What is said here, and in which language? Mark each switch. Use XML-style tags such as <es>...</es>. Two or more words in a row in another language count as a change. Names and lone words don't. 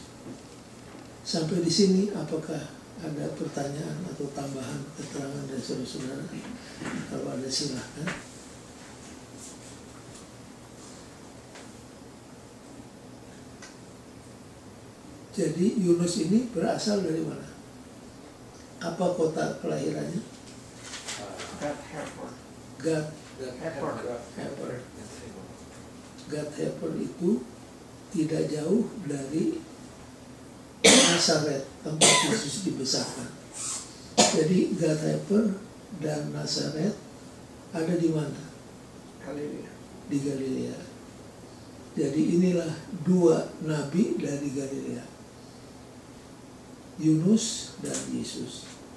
<id>Sampai di sini apakah ada pertanyaan atau tambahan keterangan dari saudara-saudara? Kalau ada silahkan. Jadi Yunus ini berasal dari mana? Apa kota kelahirannya? Gath-hepher. Gath-hepher. Gath-hepher itu tidak jauh dari Nazaret, tempat Yesus dibesarkan. Jadi Gath-hepher dan Nazaret ada di mana? Galilea. Di Galilea. Jadi inilah dua nabi dari Galilea, Yunus dan Yesus.</id>